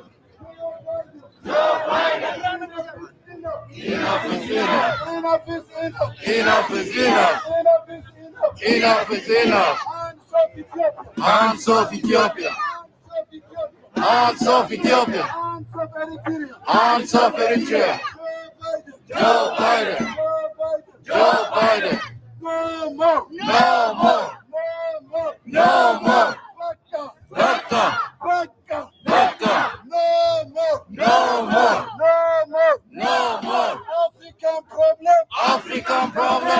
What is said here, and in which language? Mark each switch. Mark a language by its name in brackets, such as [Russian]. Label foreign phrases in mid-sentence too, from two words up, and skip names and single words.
[English] Joe Biden! Enough is enough! Enough is enough! Enough is enough! Enough is enough! Hands off Ethiopia! Hands off Ethiopia! Hands off Eritrea! Joe Biden! Joe Biden! No more! No more! No more! [Amharic] Baka! Baka! Baka! [English] No more! No more! No more! No more! African problem! African problem!